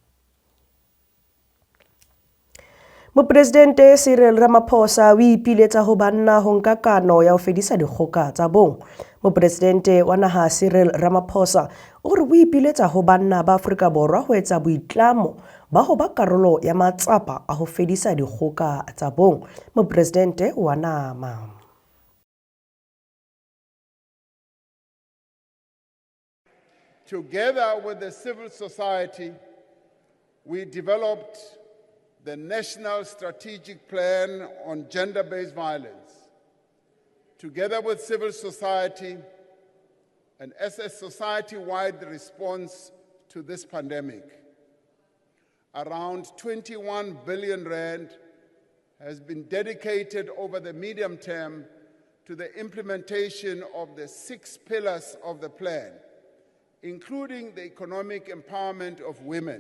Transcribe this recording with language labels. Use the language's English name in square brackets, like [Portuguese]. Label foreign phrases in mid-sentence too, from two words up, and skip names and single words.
[Southern Sotho] Mopresidente Cyril Ramaphosa o ipiletsa ho banna ho nka kano ya ho fedisa dikgoka tsa bong. Mopresidente wa naha Cyril Ramaphosa o re o ipiletsa ho banna ba Afrika Borwa ho etsa boitlamo ba ho ba karolo ya matsapa a ho fedisa dikgoka tsa bong. Mopresidente wa nama. [English] Together with the civil society, we developed the National Strategic Plan on Gender-Based Violence. Together with civil society and as a society-wide response to this pandemic, around 21 billion rand has been dedicated over the medium term to the implementation of the 6 pillars of the plan, including the economic empowerment of women.